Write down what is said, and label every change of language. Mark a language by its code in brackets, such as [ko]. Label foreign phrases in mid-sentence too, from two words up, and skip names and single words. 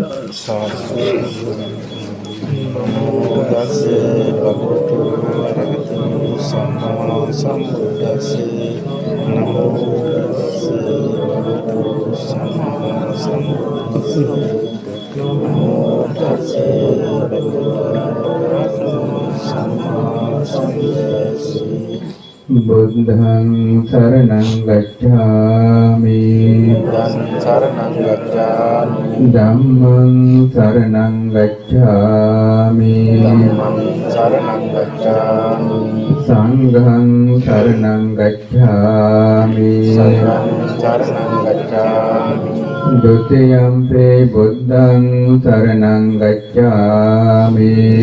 [pi] නමෝ තස්සේ භගවතු වරහතු සම්මා සම්බුද්දස්සේ නමෝ තස්සේ භගවතු සම්මා සම්බුද්දස්සේ නමෝ තස්සේ භගවතු වරහතු සම්මා සම්බුද්දස්සේ බුද්ධං සරණං ගච්ඡාමි ධම්මං සරණං ගච්ඡාමි සංඝං සරණං ගච්ඡාමි ဒုတိယံ පේ බුද්ධං සරණං ගච්ඡාමි